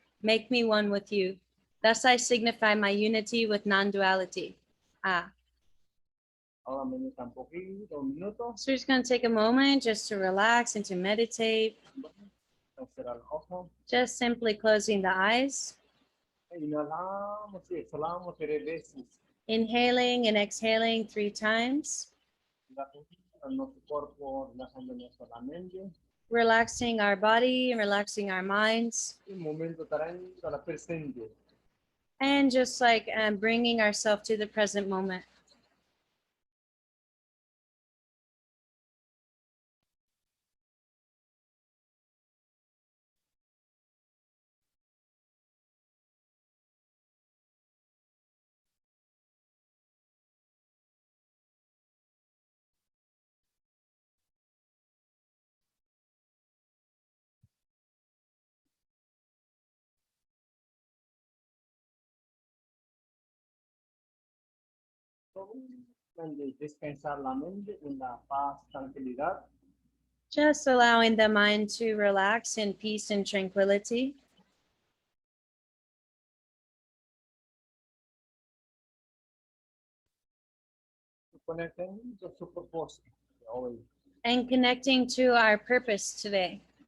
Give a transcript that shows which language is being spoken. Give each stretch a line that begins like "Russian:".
English: Make me one with you. Thus I signify my unity with non-duality. Ah.
Spanish: Ahora medita un poquito, un minuto.
English: So we're just going to take a moment just to relax and to meditate.
Spanish: Cerrar el ojo.
English: Just simply closing the eyes.
Spanish: Inhalamos y exhalamos 3 veces.
English: Inhaling and exhaling 3 times.
Spanish: Nuestro cuerpo, relajando nuestra mente.
English: Relaxing our body and relaxing our minds.
Spanish: Un momento trayendo al presente.
English: And just like bringing ourselves to the present moment.
Spanish: Descansar la mente en la paz, tranquilidad.
English: Just allowing the mind to relax in peace and tranquility.
Spanish: Conectando su propósito hoy.
English: And connecting to our purpose today.